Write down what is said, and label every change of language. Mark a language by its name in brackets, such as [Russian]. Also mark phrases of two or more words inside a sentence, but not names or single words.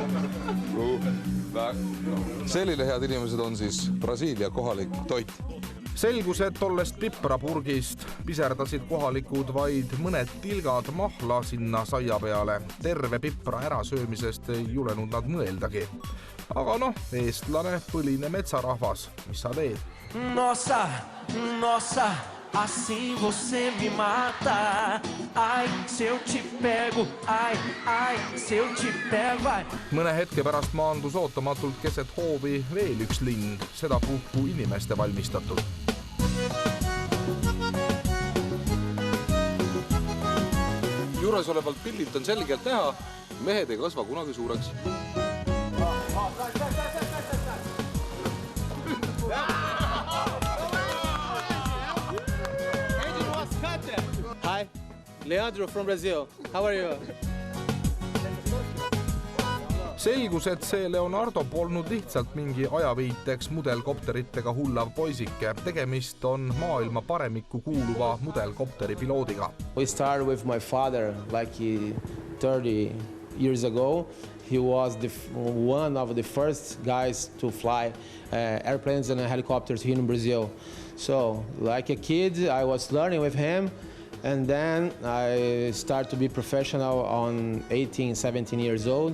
[Estonian] Selline head inimesed on siis Brasiilia kohalik toit. Selgus, et tollest piprapurgist piserdasid kohalikud vaid mõned tilgad mahla sinna saia peale. Terve pipra ärasöömisest ei julenud nad mõeldagi. Aga eestlane, põline metsarahvas, mis sa teed? [Portuguese] Nossa, assim você me mata. Ai, se eu te pego, ai, se eu te pego, ai. [Estonian] Mõne hetke pärast maandus ootamatult keset hoovi veel üks ling, seda puhku inimeste valmistatud. Juures olevalt pildilt on selgelt näha, mehed ei kasva kunagi suureks. [English] Hi, Leandro from Brazil. How are you? [Estonian] Selgus, et see Leonardo polnud lihtsalt mingi ajaviiteks mudelkopteritega hullav poisike. Tegemist on maailma paremikku kuuluva mudelkopteri piloodiga. [English] We started with my father like 30 years ago. He was one of the first guys to fly airplanes and helicopters here in Brazil. So, like a kid, I was learning with him. And then I started to be professional on 18, 17 years old.